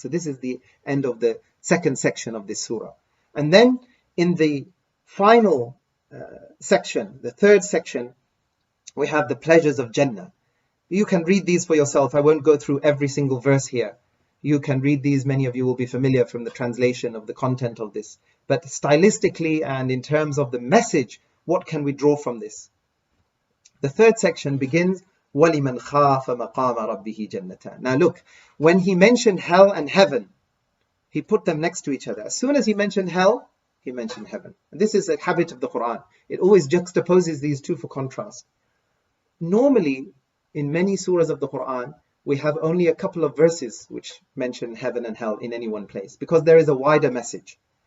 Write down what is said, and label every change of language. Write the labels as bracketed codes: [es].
[en] So this is the end of the second section of this surah. And then in the final section, the third section, we have the pleasures of Jannah. You can read these for yourself. I won't go through every single verse here. You can read these. Many of you will be familiar from the translation of the content of this. But stylistically and in terms of the message, what can we draw from this? The third section begins, [ar] وَلِمَنْ خَافَ مَقَامَ رَبِّهِ جَنَّتَانِ. [en] Now look, when he mentioned hell and heaven, he put them next to each other. As soon as he mentioned hell, he mentioned heaven. And this is a habit of the Quran. It always juxtaposes these two for contrast. normally in many surahs of the Quran, we have only a couple of verses which mention heaven and hell in any one place, because there is a wider message.